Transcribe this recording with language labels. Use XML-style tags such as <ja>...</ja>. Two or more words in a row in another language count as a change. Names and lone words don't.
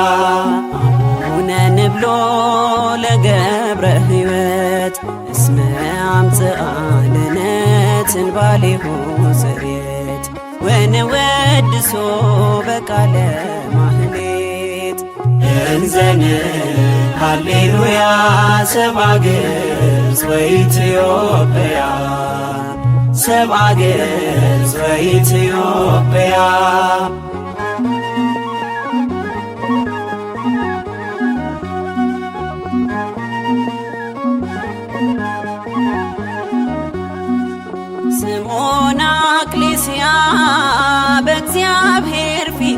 <gez>ንብሎ ለገብረ ሕይወት እስመ አምጽአ ለነ ትንባሌሁ ጽሬት ወንወድሶ በቃለ ማህሌት እንዘን ሃሌሉያ ሰብአ ገጽ ወኢትዮጵያ ሰብአ ገጽ ወኢትዮጵያ</gez> <am>ስምዖን አክሊስያ በእግዚአብሔር ፊት</am>